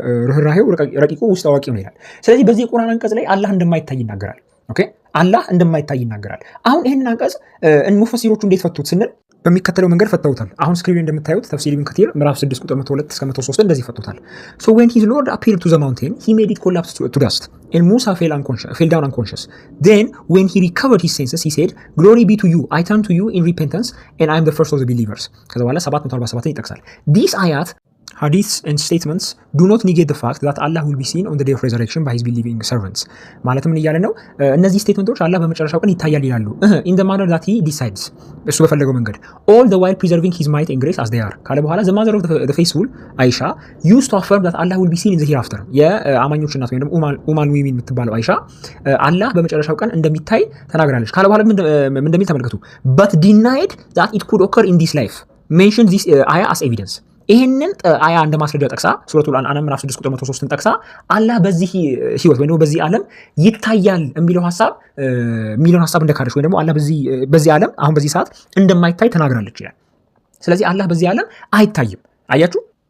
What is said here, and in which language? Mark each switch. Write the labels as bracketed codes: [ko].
[am] ርኅራኄው ረቂቁ ውስጥ አዋቂ ነው ይላል። ስለዚህ በዚህ የቁርአን አንቀጽ ላይ አላህ እንደማይታይ ይናገራል። ኦኬ አላህ እንደማይታይ ይናገራል። አሁን ይህንን አንቀጽ ሙፈሲሮቹ እንዴት ፈቱት ስንል በሚከተለው መንገድ ፈተውታል። አሁን ስክሪን እንደምታዩት ተፍሲር ኢብን ከቲር ምዕራፍ 6 ቁጥር 102 እስከ 103 እንደዚህ ፈቱታል። [en] So when his Lord appeared to the mountain, he made it collapse to dust, and Musa fell down unconscious. Then when he recovered his senses, he said, "Glory be to you, I turn to you in repentance, and I am the first of the believers." [am] ከዛ በኋላ 747 ይጠቅሳል። [en] These ayat hadiths and statements do not negate the fact that Allah will be seen on the day of resurrection by his believing servants. [am] ማለትም ምን እያለ ነው? እነዚህ ስቴትመንቶች አላህ በመጨረሻው ቀን ይታያል ይላሉ። [en] in the manner that he decides, [am] እሱ በፈለገው መንገድ [en] all the while preserving his might and grace as they are [am] ካለ በኋላ [en] the mother of the faithful አይሻ used to affirm that Allah will be seen in the hereafter. [am] የአማኞች እናት ወይም ደግሞ ኡማል ሙእሚን የምትባለው አይሻ አላህ በመጨረሻው ቀን እንደሚታይ ተናግራለች። ካለ በኋላ ምን እንደሚል ተመልከቱ። [en] but denied that it could occur in this life, mentioned this ayah as evidence. [am] ይሄንን አያ እንደ ማስረጃ ጠቅሳ ሱረቱል አንዓም ምዕራፍ 6 ቁጥር 103ን ጠቅሳ አላህ በዚህ ህይወት ወይም ደግሞ በዚህ ዓለም ይታያል የሚለውን ሐሳብ እንደካደች ወይም ደግሞ አላህ በዚህ ዓለም አሁን በዚህ ሰዓት እንደማይታይ ተናግራለች ይላል። ስለዚህ አላህ በዚህ ዓለም አይታይም። አያችሁ?